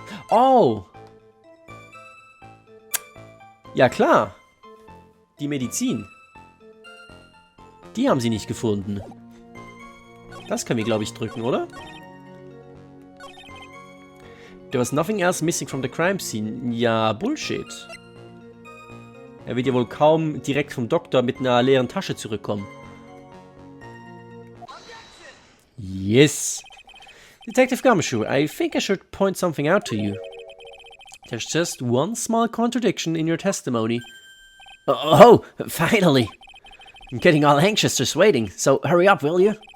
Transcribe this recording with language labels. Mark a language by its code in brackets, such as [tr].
[de] Oh! Ja, klar. Die Medizin. Die haben sie nicht gefunden. Das können wir, glaube ich, drücken, oder? [en] There was nothing else missing from the crime scene. [de] Ja, Bullshit. Er wird ja wohl kaum direkt vom Doktor mit einer leeren Tasche zurückkommen. [en] Yes. Detective Gumshoe, I think I should point something out to you. There's just one small contradiction in your testimony. Oh, finally! I'm getting all anxious just waiting, so hurry up, will you?